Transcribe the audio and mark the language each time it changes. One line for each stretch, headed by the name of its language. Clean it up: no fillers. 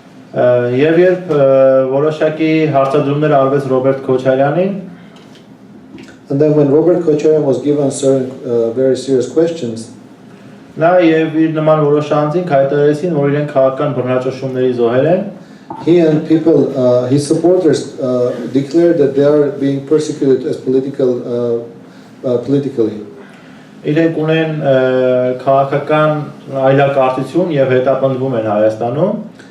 Armenian: Եվ երբ որոշակի հարցադրումներ արվեց Ռոբերտ Քոչարյանին,
English: And then when Robert Kocharyan was given certain very serious questions,
Armenian: նա եւ իր նման որոշ անձինք հայտարարեցին, որ իրենք քաղաքական բռնաճնշումների զոհեր են.
English: he and people, his supporters, declared that they are being persecuted as politically.
Armenian: իրենք ունեն քաղաքական այլակարգություն եւ հետապնդվում են Հայաստանում։